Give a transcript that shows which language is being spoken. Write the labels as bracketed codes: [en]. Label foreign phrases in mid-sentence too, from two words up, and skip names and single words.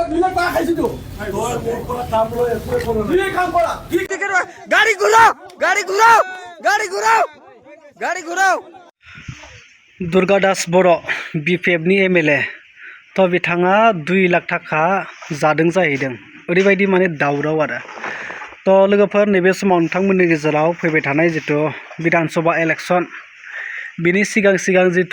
[bn] গাড়ি ঘুরাও গাড়ি ঘুরাও গাড়ি ঘুরাও গাড়ি ঘুরাও [brx] दुर्गा दास बर' BPF नि MLA तो बिथाङा 2 लाख थाखा जादों जाहैदों ओरैबायदि माने दावराव आरो तो लोगोफोर नैबे समाव नोंथांमोननि गेजेराव फैबाय थानाय जितु विधानसभा इलेक्शन बिनि सिगां जितु